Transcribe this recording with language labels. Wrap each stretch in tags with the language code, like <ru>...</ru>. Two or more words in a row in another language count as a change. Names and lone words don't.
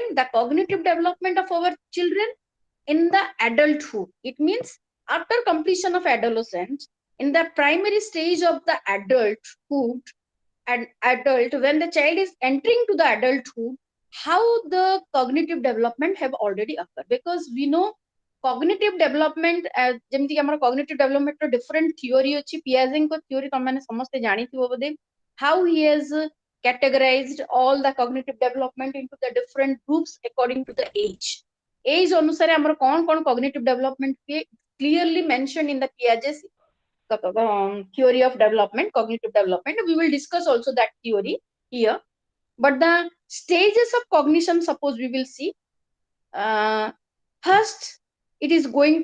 <en>the cognitive development of our children in the adulthood it means after completion of adolescence in the primary stage of the adulthood and adult when the child is entering to the adulthood how the cognitive development have already occurred because we know cognitive development</en> <or>ଯେମିତି कि ଆମର</or> <en>cognitive development ର different theory ଅଛି Piaget ଙ୍କ theory</en> <or>ତମାନେ ସମସ୍ତେ ଜାଣିଥିବ ବୋଧେ</or> <en>how he has categorized all the cognitive development into the different groups according to the age</en> <or>ଅନୁସାରେ ଆମର କଣ</or> <en>cognitive development ହୁଏ clearly mentioned in the Piaget theory of development cognitive development we will discuss also that theory here but the stages of cognition suppose we will see first it is going</en>